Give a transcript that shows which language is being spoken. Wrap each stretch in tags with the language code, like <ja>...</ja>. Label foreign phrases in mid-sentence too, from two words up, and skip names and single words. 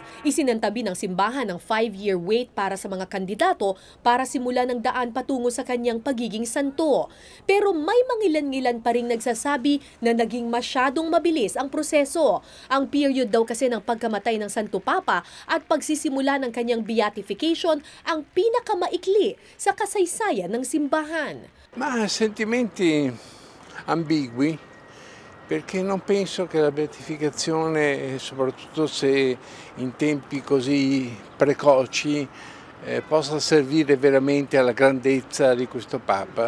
<tl>Isinantabi ng simbahan ang</tl> <en>5-year wait</en> <tl>para sa mga kandidato para simulan ang daan patungo sa kanyang pagiging santo. Pero may mangilan-ngilan pa ring nagsasabi na naging masyadong mabilis ang proseso. Ang period daw kasi ng pagkamatay ng Santo Papa at pagsisimula ng kanyang beatification ang pinakamaikli sa kasaysayan ng simbahan.</tl> <it>Ma sentimenti ambigui, perché non penso che la beatificazione, soprattutto se in tempi così precoci, possa servire veramente alla grandezza di questo Papa.</it>